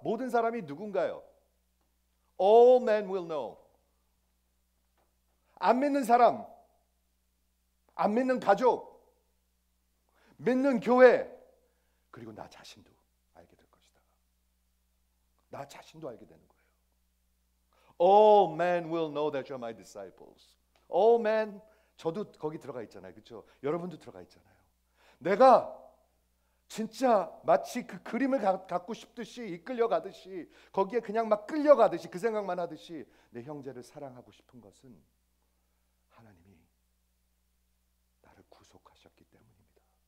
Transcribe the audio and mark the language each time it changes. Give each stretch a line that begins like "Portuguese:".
Korean: 모든 사람이 누군가요?
English: All men will know.
Korean: 안 믿는 사람, 안 믿는 가족, 믿는 교회, 그리고 나 자신도 알게 될 것이다. 나 자신도 알게 되는 거예요.
English: All men will know that you are my disciples. All men,
Korean: 저도 거기 들어가 있잖아요. 그렇죠? 여러분도 들어가 있잖아요. 내가 진짜 마치 그 그림을 갖고 싶듯이, 이끌려가듯이, 거기에 그냥 막 끌려가듯이, 그 생각만 하듯이 내 형제를 사랑하고 싶은 것은 하나님이 나를 구속하셨기 때문입니다.